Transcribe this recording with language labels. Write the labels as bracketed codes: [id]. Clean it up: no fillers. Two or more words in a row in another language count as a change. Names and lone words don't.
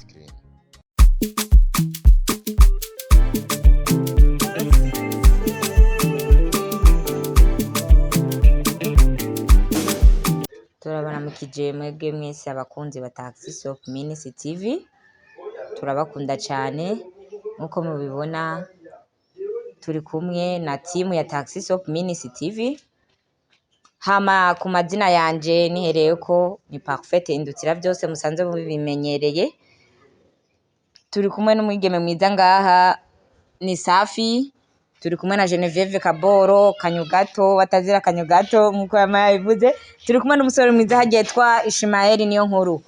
[rn] Turabaramukije mwebwe mwese abakunzi ba Tarcisse Hope Ministry TV, turabakunda cyane. Nkuko mubibona turi kumwe na timu ya Tarcisse Hope Ministry TV. Hama ku mazina yanje nihereye ko ni Parfait Indutira byose musanze mubimenyereye. Turi kumwe n'umwigeme mwiza ngaha ni Safi, turi kumwe na Genevieve Kaboro Kanyugato batazira Kanyugato nkuko yamayivuze, turi kumwe n'umusore mwiza hagetwa Ishimael niyo nkuru.